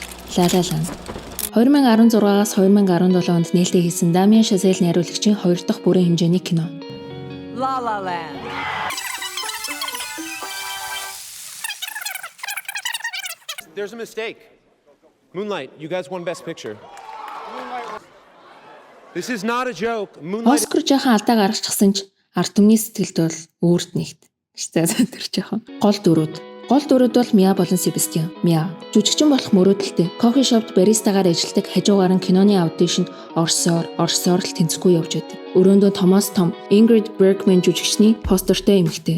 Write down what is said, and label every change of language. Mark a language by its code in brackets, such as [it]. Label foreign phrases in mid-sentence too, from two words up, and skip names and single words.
[mn] La La Land. 2016-аас 2017 онд нээлттэй хийсэн Damien Chazelle найруулагчийн 2 дахь бүрэн хэмжээний кино. La La Land. [en] There's a mistake. Moonlight, you guys won Best Picture. This is not a joke. Moonlight. [mn] Оскар жаахан алдаа гаргачихсан ч ард түмний сэтгэлд бол өөрт нэгт. Штэ тэр жаахан. Гол дөрүүд бол Миа болон Себастьян. Миа жүжигчин болох мөрөөдөлтэй кофе шопт баристагаар ажилладаг хажуугаар нь киноны аудишнд орсоор л тэнцэхгүй явж байдаг. Өрөөндөө Томас Том, Ingrid Bergman жүжигчний постертэй эмэгтэй.